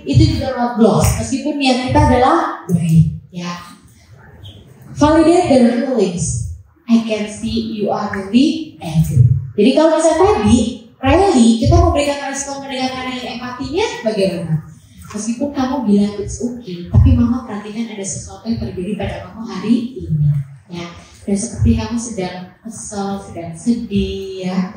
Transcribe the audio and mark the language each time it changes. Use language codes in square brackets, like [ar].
[id] Itu juga roadblocks, meskipun niat kita adalah baik. Ya. [en] Validate their feelings. I can see you are really angry. [id] Jadi kalau misalnya tadi, Riley, kita memberikan respon mendengarkan dengan empatinya bagaimana? Meskipun kamu bilang [en] it's okay, [id] tapi mama perhatikan ada sesuatu yang terjadi pada kamu hari ini, ya. Dan seperti kamu sedang kesel, sedang sedih, ya.